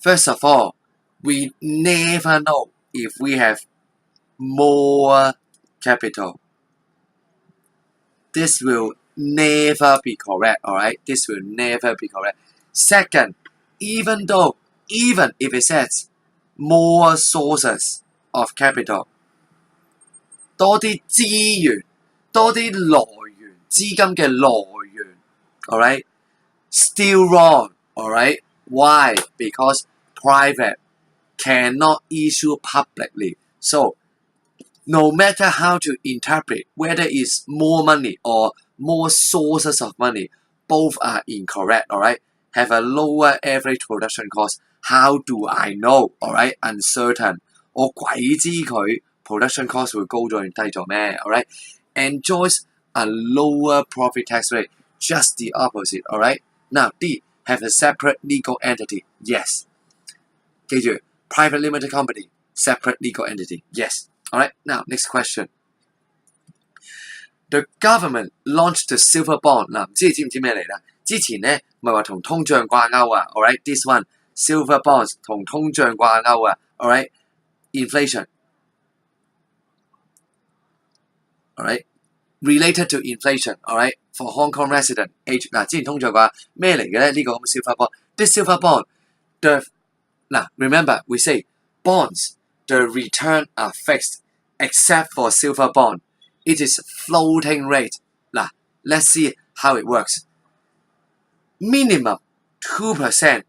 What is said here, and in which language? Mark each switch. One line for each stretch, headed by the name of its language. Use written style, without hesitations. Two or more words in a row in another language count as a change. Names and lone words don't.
English: First of all, we never know if we have more capital. This will never be correct, alright? This will never be correct. Second, even if it says more sources of capital,
Cantonese: 多啲資源，多啲來源，資金嘅來源 alright?
English: Still wrong, alright? Why? Because private cannot issue publicly. So, no matter how to interpret whether it's more money or more sources of money, both are incorrect, alright? Have a lower average production cost. How do I know? Alright? Uncertain.
Cantonese: 我鬼知佢
English: production cost
Cantonese: 會高咗定低咗咩 ？Alright?
English: Enjoys a lower profit tax rate. Just the opposite, alright? Now, D, have a separate legal entity. Yes. 記住 private limited company, separate legal entity. Yes. Alright, now next question. The government launched the silver bond.
Cantonese: 嗱，唔知你知唔知咩嚟啦？之前咧咪話同通脹掛鈎啊 ？
English: Alright, this one silver bonds
Cantonese: 同通脹掛鈎啊 ？
English: Alright, inflation. Alright, related to inflation. Alright, for Hong Kong resident age
Cantonese: 嗱，之前通脹掛咩嚟嘅咧？呢個咁嘅
English: silver bond. This silver bond, remember we say bonds. The return are fixed, except for silver bond. It is floating rate. Let's see how it works. Minimum 2%.